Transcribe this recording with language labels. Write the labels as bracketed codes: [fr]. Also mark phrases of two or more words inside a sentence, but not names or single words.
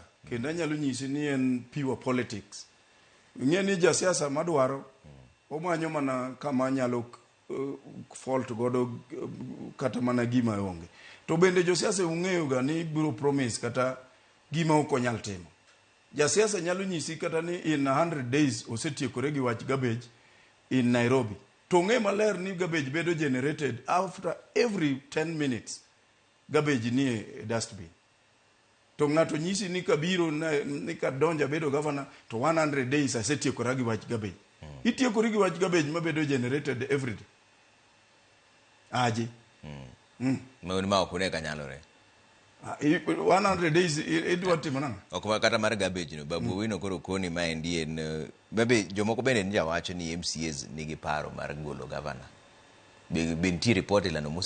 [luo] Kendo anyalo nyisi ni en [en] pure politics. [luo] Ng'e ni ja siasa madwaro omanyo mana kama nyalo fault godo kata mana gima onge. To bende jo siasa ung'eyo ga ni biro promise kata gima ok onyal timo. Ja siasa nyalo nyisi kata ni in 100 days osetiekore gi wach [en] garbage in Nairobi. [luo] To ng'e maler ni garbage bedo generated [en] after every 10 minutes. [luo] Garbage ni e dustbin. To ng'ato nyisi ni kabiro ni kadonja bedo governor to 100 days asetiekora gi wach garbage. Itiekori gi wach garbage mabedo [en] generated every day. [luo] Aje. Ma ok ne kanyalore. 100 days idwa timo nang'o? Ok kata mar garbage no. Babu Owino koro koni ma endi en babe jomoko bende nja wacho ni MCAs nigi paro mar golo governor. Be nitie report ilano mose.